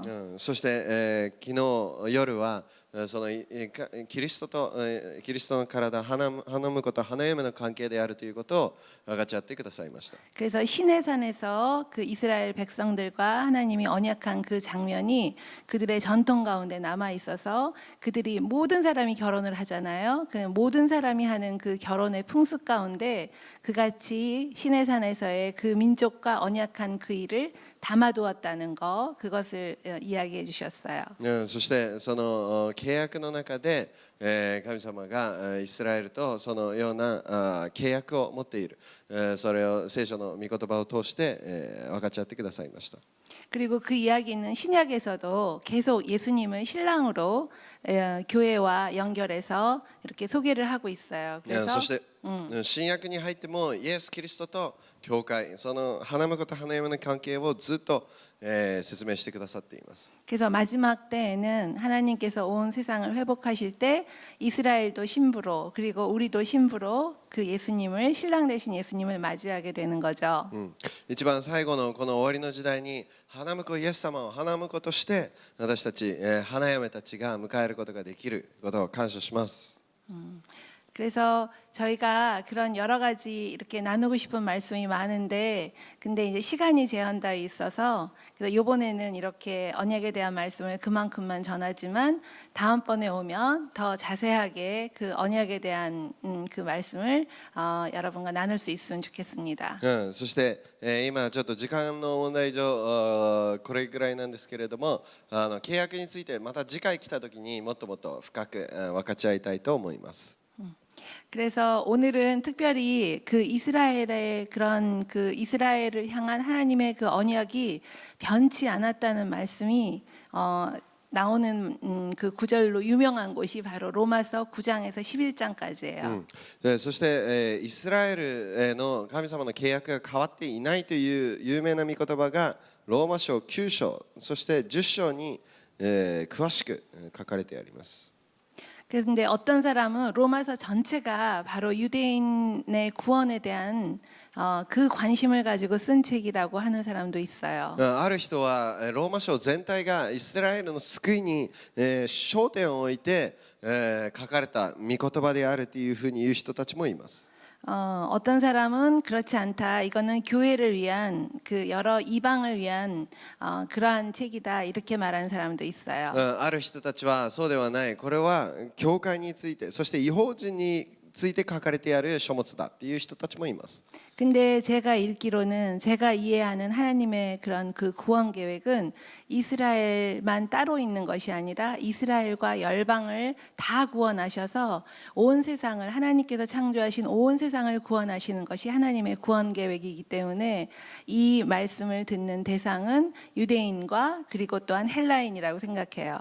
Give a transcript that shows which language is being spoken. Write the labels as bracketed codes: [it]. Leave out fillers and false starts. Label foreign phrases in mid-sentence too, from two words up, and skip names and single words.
[ja] そして、昨日夜はそのキリストの体花婿と花嫁の関係であるということを分かち合ってくださいました。 [ko] 그래서 시내산에서 그 이스라엘 백성들과 하나님이 언약한 그 장면이 그들의 전통 가운데 남아 있어서 그들이 모든 사람이 결혼을 하잖아요. 그 모든 사람이 하는 그 결혼의 풍습 가운데 그같이 시내산에서의 그 민족과 언약한 그 일을 담아두었다는 거 그것을 이야기해 주셨어요. [ja] そしてその契約の中で神様がイスラエルとそのような契約を持っているそれを聖書の御言葉を通して分かち合ってくださいました。 [ko] 그리고 그 이야기는 신약에서도 계속 예수님을 신랑으로 교회와 연결해서 이렇게 소개를 하고 있어요. [ja] そして新約に入ってもイエス・キリストと教会その花婿と花嫁の関係をずっと説明してくださっています。 [ko] 그래서 마지막 때에는 하나님께서 온 세상을 회복하실 때 이스라엘도 신부로 그리고 우리도 신부로 그 예수님을 신랑 되신 예수님을 맞이하게 되는 거죠. [ja] 一番最後のこの終わりの時代に花婿イエス様を花婿として私たち花嫁たちが迎えることができることを感謝します。 [ko] 그래서 저희가 그런 여러 가지 이렇게 나누고 싶은 말씀이 많은데 근데 이제 시간이 제한되어 있어서 그래서 이번에는 이렇게 언약에 대한 말씀을 그만큼만 전하지만 다음번에 오면 더 자세하게 그 언약에 대한 그 말씀을 여러분과 나눌 수 있으면 좋겠습니다. [ja] そして、今ちょっと時間の問題上これぐらいなんですけれども契約についてまた次回来た時にもっともっと深く分かち合いたいと思います。 [ko] 그래서 오늘은 특별히 그 이스라엘의 그런 그 이스라엘을 향한 하나님의 그 언약이 변치 않았다는 말씀이 나오는 그 구절로 유명한 곳이 바로 로마서 9장에서 11장까지예요. [ja] そして、イスラエルへの神様の契約が変わっていないという有名な御言葉がローマ書9章そして10章に、詳しく書かれてあります。 [ko] 그런데 어떤 사람은 로마서 전체가 바로 유대인의 구원에 대한 그 관심을 가지고 쓴 책이라고 하는 사람도 있어요. [ja] ある人はローマ書全体がイスラエルの救いに、焦点を置いて、書かれた御言葉であるというふうに言う人たちもいます。 [ko] 어떤 사람은 그렇지 않다. 이거는 교회를 위한 그 여러 이방을 위한 그러한 책이다. 이렇게 말하는 사람도 있어요. [ja] ある人たちはそうではないこれは教会についてそして異邦人について書かれてある書物だっていう人たちもいます。 [ko] 근데 제가 읽기로는 제가 이해하는 하나님의 그런 그 구원 계획은 이스라엘만 따로 있는 것이 아니라 이스라엘과 열방을 다 구원하셔서 온 세상을 하나님께서 창조하신 온 세상을 구원하시는 것이 하나님의 구원 계획이기 때문에 이 말씀을 듣는 대상은 유대인과 그리고 또한 헬라인이라고 생각해요.